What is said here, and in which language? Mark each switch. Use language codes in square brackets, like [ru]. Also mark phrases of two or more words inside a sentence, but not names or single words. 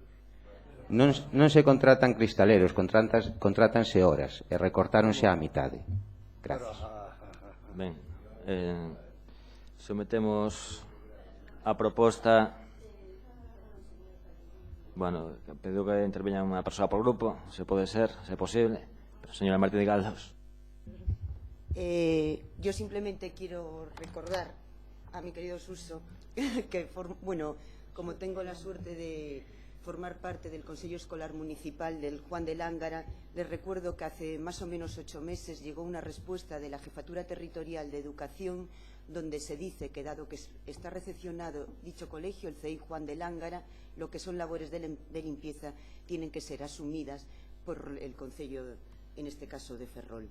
[gl] Non se contratan cristaleros, contrátanse horas e recortáronse á mitade. Gracias. Ben, sometemos a proposta. Bueno, pediu que interveña unha persoa por grupo, se pode ser, se é posible. Señora Martínez Galdos. [es] Yo simplemente quiero recordar a mi querido Suso que, como tengo la suerte de formar parte del Consejo Escolar Municipal del Juan de Lángara, les recuerdo que hace más o menos 8 meses llegó una respuesta de la Jefatura Territorial de Educación donde se dice que, dado que está recepcionado dicho colegio, el CEI Juan de Lángara, lo que son labores de limpieza tienen que ser asumidas por el Concello, en este caso de Ferrol.